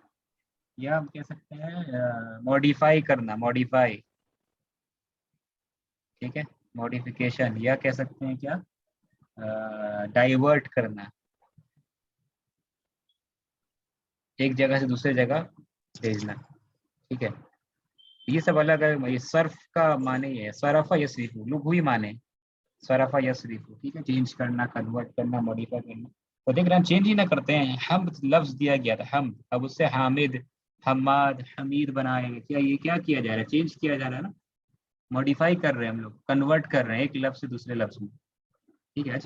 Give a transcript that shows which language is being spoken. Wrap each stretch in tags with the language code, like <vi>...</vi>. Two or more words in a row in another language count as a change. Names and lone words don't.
<ur>یا ہم کہہ سکتے ہیں موڈیفائی کرنا، موڈیفائی، ٹھیک ہے، موڈیفیکیشن. یا کہہ سکتے ہیں کیا؟ ڈائیورٹ کرنا، ایک جگہ سے دوسرے جگہ بھیجنا، ٹھیک ہے. یہ سب الگ ہے. یہ صرف کا معنی ہے</ur> <ar>صرفا یصرفو،</ar> <ur>لغوی معنی</ur> <ar>صرفا یصرفو،</ar> <ur>ٹھیک ہے. چینج کرنا، کنورٹ کرنا، موڈیفائی کرنا. تو دیکھ رہے ہیں ہم چینج ہی نہ کرتے ہیں. حمد لفظ دیا گیا تھا، حمد، اب اس سے حامد، حماد، حمید بنائے گا. کیا یہ کیا کیا جا رہا ہے؟ چینج کیا جا رہا ہے نا، موڈیفائی کر رہے ہیں ہم لوگ، کنورٹ کر رہے ہیں ایک لفظ سے دوسرے لفظ میں، ٹھیک ہے.</ur>